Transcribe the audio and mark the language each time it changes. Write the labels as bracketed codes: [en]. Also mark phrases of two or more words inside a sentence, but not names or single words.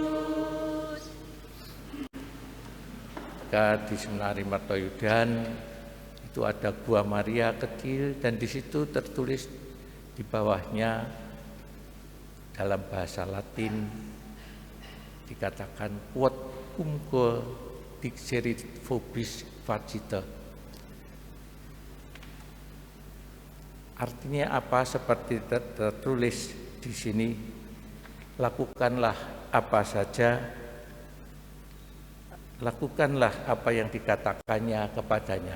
[id] Di Seminari Martoyudan itu ada Gua Maria kecil, dan di situ tertulis di bawahnya dalam bahasa Latin dikatakan [la] quod cumque dixerit vobis facite. [id] Artinya apa? Seperti tertulis di sini, lakukanlah apa saja, lakukanlah apa yang dikatakannya kepadanya.